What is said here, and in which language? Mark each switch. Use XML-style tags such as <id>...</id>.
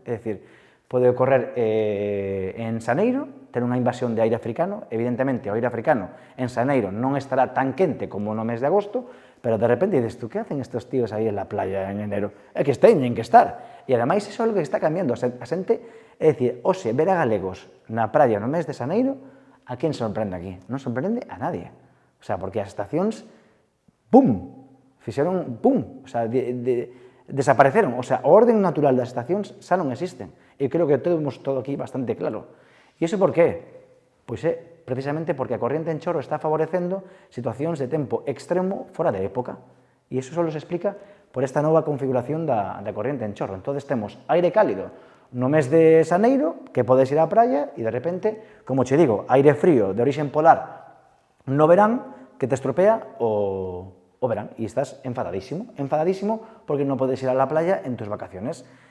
<gl>É dicir, pode ocorrer en xaneiro, ter unha invasión de aire africano. Evidentemente, o aire africano en xaneiro non estará tan quente como no mes de agosto, pero de repente dices,</gl> <es>tú, que hacen estos tíos aí en la playa en enero?</es> <gl>É que teñen que estar. E ademais, iso é algo que está cambiando. A xente, é dicir, hoxe, ver a galegos na praia no mes de xaneiro, a quen sorprende aquí? Non sorprende a nadie. O sea, porque as estacións, pum, fixeron, pum, o sea, desapareceron. O sea, o orden natural das estacións xa non existen. E creo que temos todo aquí bastante claro. E iso por qué? Pois é precisamente porque a corriente en chorro está favorecendo situacións de tempo extremo fora de época. E iso só se explica por esta nova configuración da corriente en chorro. Entón, temos aire cálido no mes de xaneiro, que podes ir á praia, e de repente, como che digo, aire frío de orixen polar no verán, que te estropea o verán, e estás enfadadísimo porque non podes ir</gl> <es>a la playa en tus vacaciones.</es>